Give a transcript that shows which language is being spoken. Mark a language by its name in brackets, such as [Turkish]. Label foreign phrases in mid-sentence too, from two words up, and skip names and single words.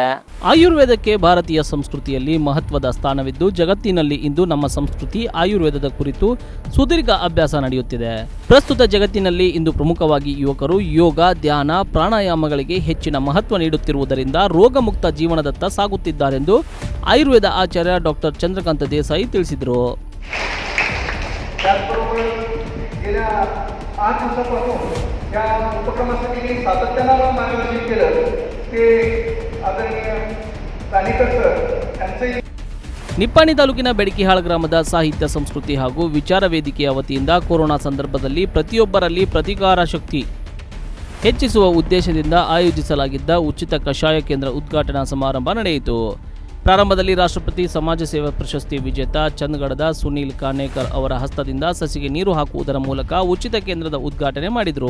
[Kannada] ಆಯುರ್ವೇದಕ್ಕೆ ಭಾರತೀಯ ಸಂಸ್ಕೃತಿಯಲ್ಲಿ ಮಹತ್ವದ ಸ್ಥಾನವಿದ್ದು, ಜಗತ್ತಿನಲ್ಲಿ ಇಂದು ನಮ್ಮ ಸಂಸ್ಕೃತಿ ಆಯುರ್ವೇದದ ಕುರಿತು ಸುದೀರ್ಘ ಅಭ್ಯಾಸ ನಡೆಯುತ್ತಿದೆ. ಪ್ರಸ್ತುತ ಜಗತ್ತಿನಲ್ಲಿ ಇಂದು ಪ್ರಮುಖವಾಗಿ ಯುವಕರು ಯೋಗ, ಧ್ಯಾನ, ಪ್ರಾಣಾಯಾಮಗಳಿಗೆ ಹೆಚ್ಚಿನ ಮಹತ್ವ ನೀಡುತ್ತಿರುವುದರಿಂದ ರೋಗಮುಕ್ತ ಜೀವನದತ್ತ ಸಾಗುತ್ತಿದ್ದಾರೆಂದು ಆಯುರ್ವೇದ ಆಚಾರ್ಯ ಡಾಕ್ಟರ್ ಚಂದ್ರಕಾಂತ್ ದೇಸಾಯಿ ತಿಳಿಸಿದರು. [Marathi] त्याचबरोबर गेल्या 8 दिवसापासून या उपक्रमासाठी मी सातत्यानं मार्गदर्शन केलं ते आदरणीय कानिकर सर यांचंही. [Kannada] ನಿಪ್ಪಾಣಿ ತಾಲೂಕಿನ ಬೆಡಕಿಹಾಳ ಗ್ರಾಮದ ಸಾಹಿತ್ಯ ಸಂಸ್ಕೃತಿ ಹಾಗೂ ವಿಚಾರ ವೇದಿಕೆಯ ವತಿಯಿಂದ ಕೊರೋನಾ ಸಂದರ್ಭದಲ್ಲಿ ಪ್ರತಿಯೊಬ್ಬರಲ್ಲಿ ಪ್ರತಿಕಾರ ಶಕ್ತಿ ಹೆಚ್ಚಿಸುವ ಉದ್ದೇಶದಿಂದ ಆಯೋಜಿಸಲಾಗಿದ್ದ ಉಚಿತ ಕಷಾಯ ಕೇಂದ್ರ ಉದ್ಘಾಟನಾ ಸಮಾರಂಭ ನಡೆಯಿತು. ಪ್ರಾರಂಭದಲ್ಲಿ ರಾಷ್ಟ್ರಪತಿ ಸಮಾಜ ಸೇವಾ ಪ್ರಶಸ್ತಿ ವಿಜೇತ ಚಂದಗಡದ ಸುನೀಲ್ ಕಾನೇಕರ್ ಅವರ ಹಸ್ತದಿಂದ ಸಸಿಗೆ ನೀರು ಹಾಕುವುದರ ಮೂಲಕ ಉಚಿತ ಕೇಂದ್ರದ ಉದ್ಘಾಟನೆ ಮಾಡಿದರು.